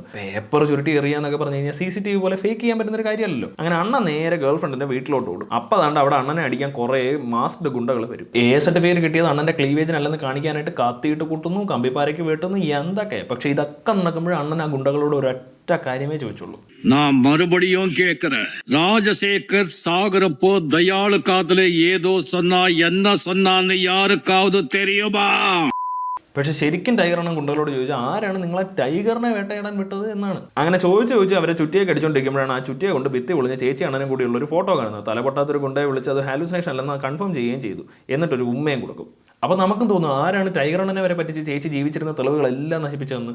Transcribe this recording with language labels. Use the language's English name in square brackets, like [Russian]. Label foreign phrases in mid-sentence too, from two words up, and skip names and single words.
[Malayalam] പേപ്പർ ചുരുട്ടി എറിയാന്നൊക്കെ പറഞ്ഞു കഴിഞ്ഞാൽ CCTV പോലെ ഫേക്ക് ചെയ്യാൻ പറ്റുന്ന ഒരു കാര്യമല്ലല്ലോ. അങ്ങനെ അണ്ണൻ നേരെ ഗേൾഫ്രണ്ടിന്റെ വീട്ടിലോട്ട് ഓടും. അപ്പം അതാണ്ട് അവിടെ അണ്ണനെ അടിക്കാൻ കുറേ മാസ്ക്ഡ് ഗുണ്ടകൾ വരും. സർട്ടിഫിക്കറ്റ് കിട്ടിയത് അണ്ണന്റെ ക്ലീവേജിനല്ലെന്ന് കാണിക്കാനായിട്ട് കത്തിയിട്ട് കൂട്ടുന്നു, കമ്പിപ്പാരയ്ക്ക് വെട്ടുന്നു, എന്തൊക്കെ. പക്ഷെ ഇതൊക്കെ നടക്കുമ്പോഴും അണ്ണൻ ആ ഗുണ്ടകളോട് ഒരു കാര്യമേ ചോദിച്ചുള്ളൂ. [Tamil] நான் மறுபடியும் கேட்கிறேன். ராஜசேகர் சாகரப்போ தயாளு காதல ஏதோ சொன்னா என்ன சொன்னான்னு யாருக்காவது தெரியுமா? [Malayalam] പക്ഷെ ശരിക്കും ടൈഗർ അണ്ണൻ ഗുണ്ടകളോട് ചോദിച്ചാൽ ആരാണ് നിങ്ങളെ ടൈഗറിനെ വേട്ടയാടാൻ വിട്ടത് എന്നാണ്. അങ്ങനെ ചോദിച്ച് അവരെ ചുറ്റിയെ കടിച്ചുകൊണ്ടിരിക്കുമ്പോഴാണ് ആ ചുറ്റിയെ കൊണ്ട് ഭിത്തി ഒളിഞ്ഞ ചേച്ചി അണ്ണനും കൂടിയുള്ള ഒരു ഫോട്ടോ കാണുന്നത്. തലപൊട്ടാത്തൊരു ഗുണ്ടയെ വിളിച്ച് അത് ഹാലുസിനേഷൻ അല്ലെന്ന് കൺഫേം ചെയ്യുകയും ചെയ്തു. എന്നിട്ടൊരു ഉമ്മയും കൊടുക്കും. അപ്പോൾ നമുക്കും തോന്നും ആരാണ് ടൈഗർ അണ്ണനെ വരെ പറ്റിച്ച് ചേച്ചി ജീവിച്ചിരുന്ന തെളിവുകളെല്ലാം നശിപ്പിച്ചതെന്ന്.